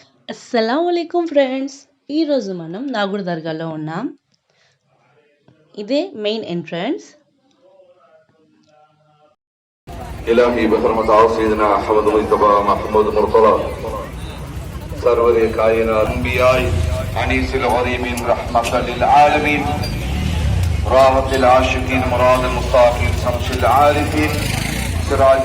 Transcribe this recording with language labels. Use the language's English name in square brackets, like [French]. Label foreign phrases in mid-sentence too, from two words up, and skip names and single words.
[Arabic] السلام عليكم [Telugu] ఫ్రెండ్స్. ఈరోజు మనం నాగూర్ దర్గాలో ఉన్నాం. ఇదే [English] main entrance. [Arabic] إلهي بحرمة سيدنا أحمد مجتبى محمود مرتضى سرور كائنات أنبياء أنيس الغريبين رحمة للعالمين راحة العاشقين مراد المستقيم شمس العارفين سراج